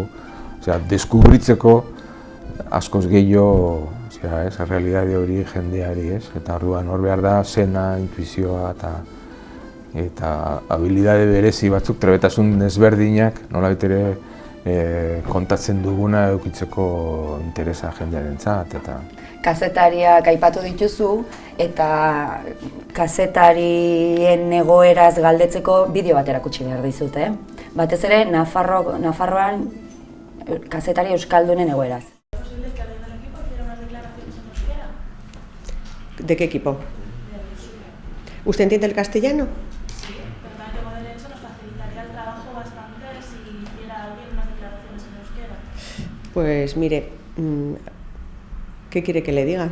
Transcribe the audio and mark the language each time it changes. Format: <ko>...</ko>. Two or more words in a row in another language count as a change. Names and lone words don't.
<eu>Deskubritzeko askoz gehiago errealitate hori jendeari, eta orduan hor behar da zena, intuizioa eta habilidade berezi batzuk, trebetasun desberdinak, nolabait ere kontatzen duguna edukitzeko interesa jendearentzat. Kazetariak aipatu dituzu eta kazetarien egoeraz galdetzeko bideo bat erakutsi behar dizute. Batez ere Nafarroan kazetari euskaldunen egoeraz.</eu> <es>¿De qué equipo? ¿Usted entiende el castellano? Sí, pero también tengo derecho, nos facilitaría el trabajo bastante si hiciera alguien unas declaraciones en euskera. Pues mire, ¿qué quiere que le diga?</es>